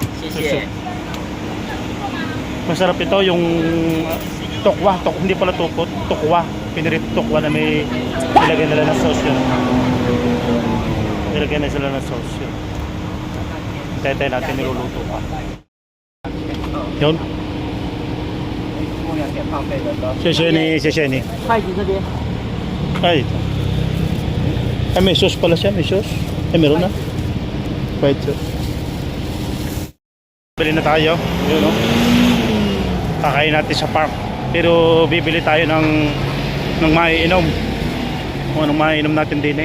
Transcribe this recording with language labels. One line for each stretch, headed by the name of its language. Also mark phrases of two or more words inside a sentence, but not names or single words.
Filipino: Masarap ito yung tokwa, hindi pala tukot, tokwa. Pinirit tokwa na may nilagay nila ng sauce yun. Nilagay na sila ng sauce yun. Tayo natin niluluto pa. Yun.
Chinese: 谢谢你，谢谢你。筷子这边。
Filipino: Ay, ito. Ay, may sauce pala siya, may sauce. Ay, meron na.
English: White sauce.
Filipino: Bili na tayo. Yun, no? Kakain natin sa park. Pero bibili tayo ng ng maiinom. Kung anong maiinom natin din eh.